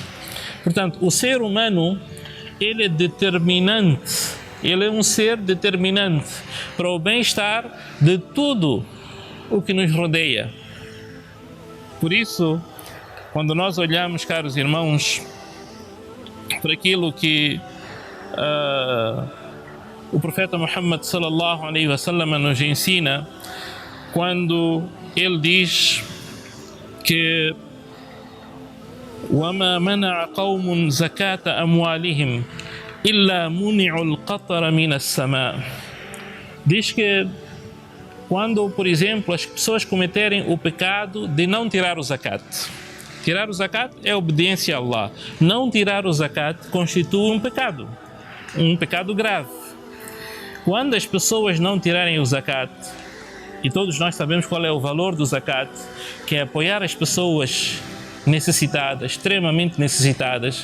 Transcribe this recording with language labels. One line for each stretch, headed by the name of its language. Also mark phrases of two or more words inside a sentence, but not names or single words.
Portuguese: Portanto, o ser humano, ele é determinante, ele é um ser determinante para o bem-estar de tudo o que nos rodeia. Por isso, quando nós olhamos, caros irmãos, para aquilo que o profeta Muhammad
Arabic: صلى الله عليه وسلم
Portuguese: nos ensina, quando ele diz que
Arabic: وَمَا مَنَعَ قَوْمٌ زَكَاةَ أَمْوَالِهِمْ إِلَّا مُنِعُوا الْقَطَرَ مِنَ السَّمَاءِ,
Portuguese: diz que quando, por exemplo, as pessoas cometerem o pecado de não tirar o zakat. Tirar o zakat é obediência a Allah. Não tirar o zakat constitui um pecado grave. Quando as pessoas não tirarem o zakat, e todos nós sabemos qual é o valor do zakat, que é apoiar as pessoas necessitadas, extremamente necessitadas.